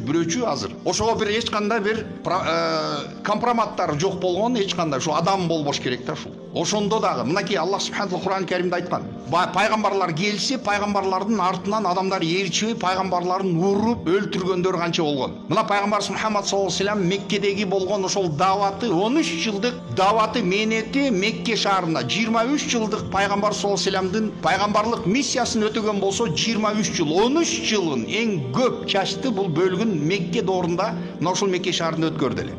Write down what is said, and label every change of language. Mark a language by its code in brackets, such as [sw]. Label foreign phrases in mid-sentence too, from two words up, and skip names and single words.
[ky] Бирөөчү азыр ошого бир эч кандай бир компроматтар жок болгон, эч кандай ушул адам болбош керек да ушул. Ошондо дагы мынакей Аллах субханаху Куран Каримде айткан. Пайгамбарлар келсе, пайгамбарлардын артынан адамдар ээрчибей, пайгамбарларын уруп, өлтүргөндөр канча болгон. Мына пайгамбар Мухаммад [ar] صلى الله عليه وسلم [ky] Меккедеги болгон ошол даваты, 13 жылдык даваты менети Мекке шаарында 23 жылдык пайгамбар [ar] صلى الله عليه وسلم [ky] пайгамбарлык миссиясын өтөгөн болсо 23 жыл, 13 жылын эң көп чачты бул бөлүгүн Мекке доорунда, мына ошол Мекке шаарында өткөрдү эле.